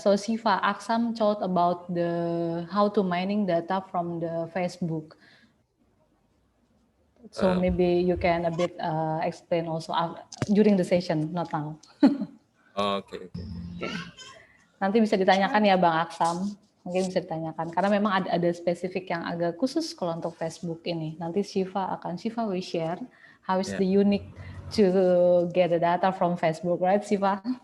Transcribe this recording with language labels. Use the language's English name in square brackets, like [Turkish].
[English] So Shiva, Aksam told about the how to mining data from the Facebook. So maybe you can a bit explain also during the session, not now. Oke. [Indonesian] Nanti bisa ditanyakan ya Bang Aksam, mungkin bisa ditanyakan karena memang ada spesifik yang agak khusus kalau untuk Facebook ini. [English] Nanti Shiva will share how is the unique to get the data from Facebook, right Shiva?